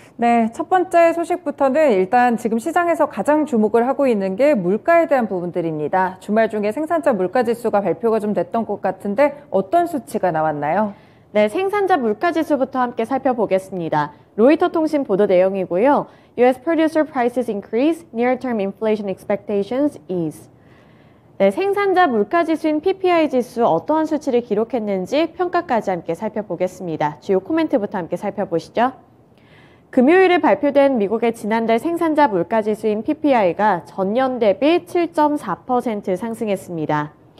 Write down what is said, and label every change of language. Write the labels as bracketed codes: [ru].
[ko] 네, 첫 번째 소식부터는 일단 지금 시장에서 가장 주목을 하고 있는 게 물가에 대한 부분들입니다. 주말 중에 생산자 물가지수가 발표가 좀 됐던 것 같은데 어떤 수치가 나왔나요? 네, 생산자 물가지수부터 함께 살펴보겠습니다. 로이터 통신 보도 내용이고요. [en] U.S. Producer Prices Increase, Near-Term Inflation Expectations Ease. [ko] 네, 생산자 물가지수인 PPI 지수 어떠한 수치를 기록했는지 평가까지 함께 살펴보겠습니다. 주요 코멘트부터 함께 살펴보시죠. 금요일에 발표된 미국의 지난달 생산자 물가지수인 PPI가 전년 대비 7.4% 상승했습니다.